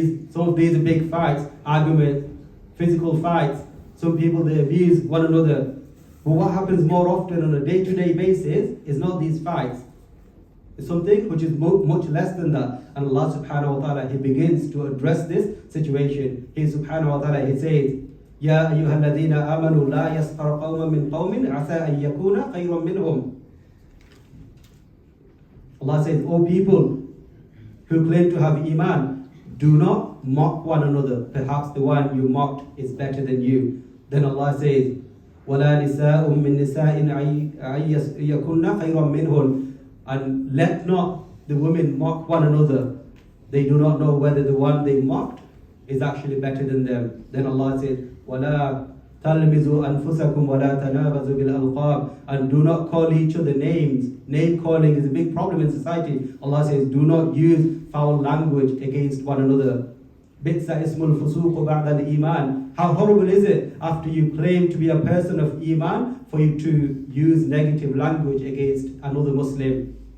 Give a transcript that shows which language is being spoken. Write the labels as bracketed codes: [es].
[en] Some of these are big fights, arguments, physical fights. Some people, they abuse one another. But what happens more often on a day-to-day basis is not these fights. It's something which is much less than that. And Allah subhanahu wa ta'ala, He begins to address this situation. He subhanahu wa ta'ala, He says, [ar] يَا أَيُّهَا الَّذِينَ آمَنُوا لَا يَسْخَرْ قَوْمًا مِّن قَوْمٍ عَسَىٰ أَن يَكُونَ خَيْرًا مِّنْهُمْ. [en] Allah says, O people who claim to have Iman, do not mock one another. Perhaps the one you mocked is better than you. Then Allah says, [ar] وَلَا نِسَاءٌ مِّن نِسَاءٍ يَكُنَّ خَيْرًا مِّنْهُنْ. [en] And let not the women mock one another. They do not know whether the one they mocked is actually better than them. Then Allah says, [ar] وَلَا تَلْمِزُوا أَنفُسَكُمْ وَلَا تَنَابَزُوا بِالْأَلْقَابِ. [en] And do not call each other names. Name calling is a big problem in society. Allah says, do not use foul language against one another. [ar] بِئْسَ اسْمُ الْفُسُوقُ بَعْدَ الْإِيمَانِ. [en] How horrible is it after you claim to be a person of Iman for you to use negative language against another Muslim?